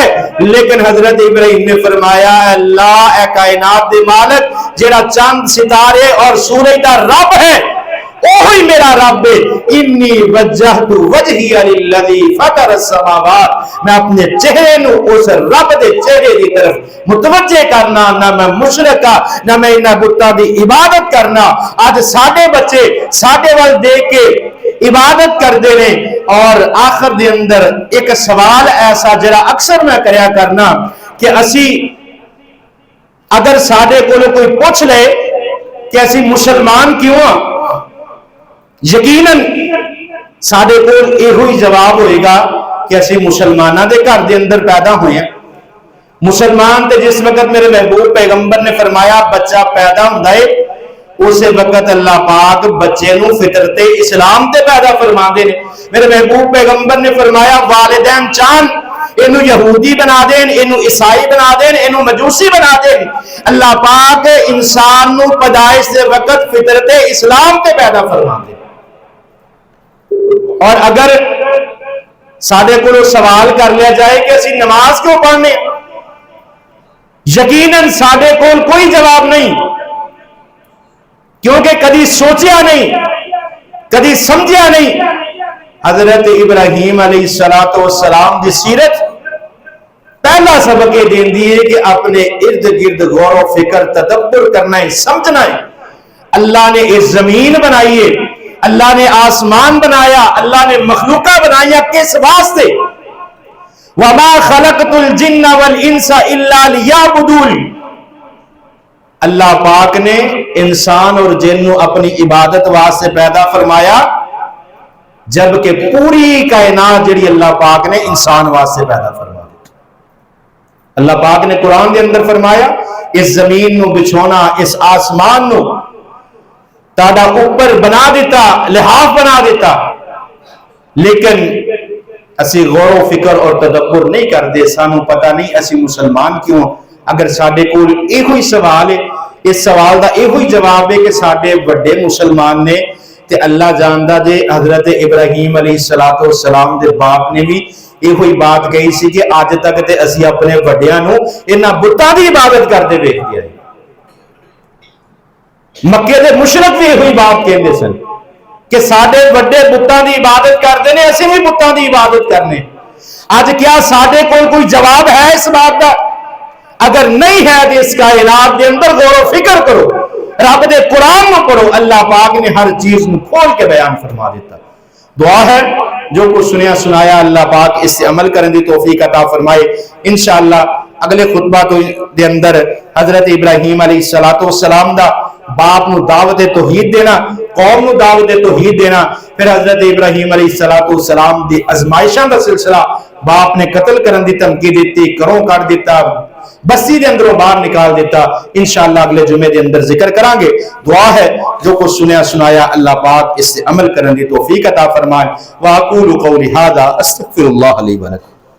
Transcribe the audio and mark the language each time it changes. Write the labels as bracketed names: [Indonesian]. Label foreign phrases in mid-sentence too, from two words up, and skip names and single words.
[Punjabi] لیکن حضرت ابراہیم نے فرمایا اللہ اے کائنات دے مالک جڑا چاند ستارے اور سورج دا رب ہے وہی میرا رب ہے. [Arabic] انی وجہت وجہی للذی فطر السماوات، [Punjabi] میں اپنے چہرے نو اس رب دے چہرے دی طرف متوجہ کرنا. نہ میں مشرک نہ میں انہاں بتاں دی عبادت کرنا. اج ساڈے بچے ساڈے ول دیکھ کے عبادت کردے نے. اور آخر دے اندر ایک سوال ایسا جڑا اکثر میں کریا کرنا کہ اسی اگر ساڈے کولوں کوئی پوچھ لے کہ اسی مسلمان کیوں ہاں، یقیناً ساڈے کول ایہو ہی جواب ہوئے گا کہ اسی مسلماناں دے گھر دے اندر پیدا ہوئے ہیں. مسلمان تے جس وقت میرے محبوب پیغمبر نے فرمایا بچہ پیدا ہوندا ہے اس وقت اللہ پاک بچے نو فطرت اسلام تے پیدا فرما دے نے. میرے محبوب پیغمبر نے فرمایا والدین چاہن اینو یہودی بنا دین، اینو عیسائی بنا دین، اینو مجوسی بنا دین، اللہ پاک انسان نو پیدائش دے وقت فطرت اسلام تے پیدا فرما دے. اور اگر ساڈے کولوں سوال کر لیا جائے کہ اسی نماز کیوں پڑھنے، یقیناً ساڈے کول کوئی جواب نہیں، کیونکہ کدی سوچیا نہیں، کدی سمجھیا نہیں. حضرت ابراہیم علیہ السلام دی سیرت پہلا سبق یہ دیندی ہے کہ اپنے ارد گرد غور و فکر تدبر کرنا ہے، سمجھنا ہے. [Urdu] اللہ نے اس زمین بنائی ہے، اللہ نے آسمان بنایا، اللہ نے مخلوقہ بنایا کس واسطے؟ [Arabic] وَمَا خَلَقْتُ الْجِنَّ وَالْإِنسَ إِلَّا لِيَعْبُدُونِ. [Urdu] اللہ پاک نے انسان اور جن کو اپنی عبادت واسطے پیدا فرمایا، جبکہ پوری کائنات جڑی اللہ پاک نے انسان واسطے پیدا فرمایا. [Punjabi] اللہ پاک نے قرآن کے اندر فرمایا اس زمین نو بچھونا، اس آسمان نو تاڑا اوپر بنا دیتا، لحاف بنا دیتا. لیکن اسی غور و فکر اور تدبر نہیں کر دے، سانو پتہ نہیں اسی مسلمان کیوں. اگر ساڈے کول ایہو ہی سوال ہے، اس سوال دا ایہو ہی جواب ہے کہ ساڈے بڑے مسلمان نے تے اللہ جاندا جے حضرت ابراہیم علیہ السلام دے باپ نے بھی ایہو ہی بات کہی سی کہ آج تک تے اسی اپنے وڈیاں نو انہاں بتاں دی عبادت کردے ویکھ گئے. مکے دے مشرک بھی ایہو ہی بات کہندے سن کہ ساڈے وڈے بتاں دی عبادت کردے نے، اسی بھی بتاں دی عبادت کرنے. اج کیا ساڈے کول کوئی جواب ہے اس بات دا؟ اگر نہیں ہے تو اس کائنات دے اندر غور و فکر کرو، رب دے قرآن میں پڑھو. اللہ پاک نے ہر چیز کو کھول کے بیان فرما دیتا. دعا ہے جو کچھ سنیا سنایا اللہ پاک اس سے عمل کرنے دی توفیق عطا فرمائے. انشاءاللہ اگلے خطبہ دے اندر حضرت ابراہیم علیہ السلام دا باپ نو دعوت توحید دینا، قوم نو دعوت توحید دینا، پھر حضرت ابراہیم علیہ السلام دی ازمائشاں دا سلسلہ، باپ نے قتل کرن دی دھمکی دیتی، گھروں کٹ دیتا، بستی دے اندروں باہر نکال دیتا. انشاءاللہ اگلے جمعے دے اندر ذکر کریں گے. دعا ہے جو کچھ سنیا سنایا اللہ پاک اس سے عمل کرنے دی توفیق عطا فرمائے. [Arabic] واقول قولی ھذا استغفر اللہ لی ولکم.